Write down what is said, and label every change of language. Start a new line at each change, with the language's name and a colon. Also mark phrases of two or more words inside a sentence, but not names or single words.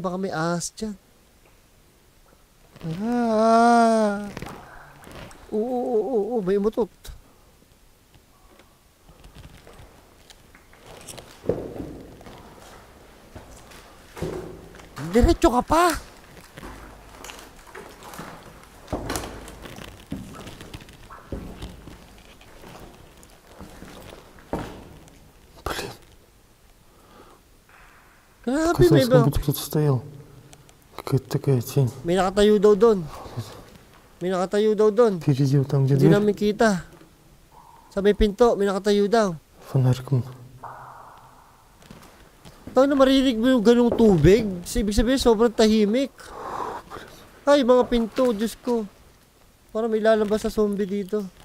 Filipino: Baka may ahas dyan. Ah! Oo, may umutot. Diretso ka pa!
Russian: Блин,
Filipino: Grabe, may
Russian: казалось, как будто кто-то стоял. Какая-то такая тень.
Filipino: May nakatayo daw doon. May nakatayo daw doon.
Russian: Впереди, вот там, где
Filipino: Hindi
Russian: дверь,
Filipino: namin kita. Sa may pinto, may nakatayo daw.
Russian: фонариком.
Filipino: Paano marinig mo yung ganung tubig? Ibig sabihin, sobrang tahimik. Ay, mga pinto, Diyos ko. Parang may lalabas sa zombie dito.